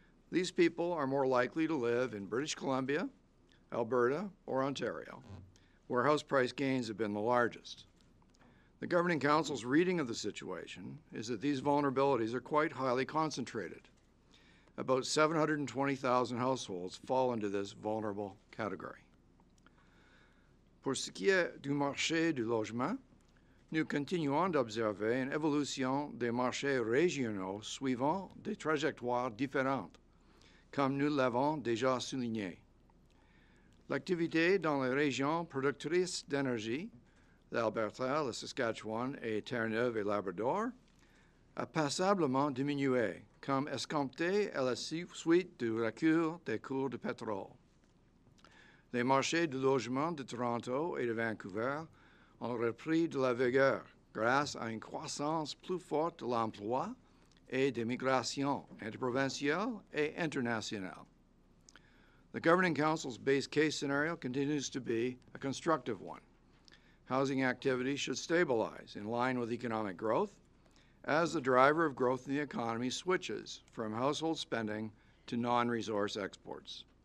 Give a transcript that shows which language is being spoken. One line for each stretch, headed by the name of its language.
English: These people are more likely to live in British Columbia, Alberta, or Ontario, where house price gains have been the largest. The Governing Council's reading of the situation is that these vulnerabilities are quite highly concentrated. About 720,000 households fall into this vulnerable category.
French: Pour ce qui est du marché du logement, nous continuons d'observer une évolution des marchés régionaux suivant des trajectoires différentes, comme nous l'avons déjà souligné. L'activité dans les régions productrices d'énergie, l'Alberta, le Saskatchewan et Terre-Neuve et Labrador, a passablement diminué, comme escompté à la suite du recul des cours de pétrole. Les marchés du logement de Toronto et de Vancouver ont repris de la vigueur grâce à une croissance plus forte de l'emploi et des migrations interprovinciales et internationales.
English: The Governing Council's base case scenario continues to be a constructive one. Housing activity should stabilize in line with economic growth as the driver of growth in the economy switches from household spending to non-resource exports.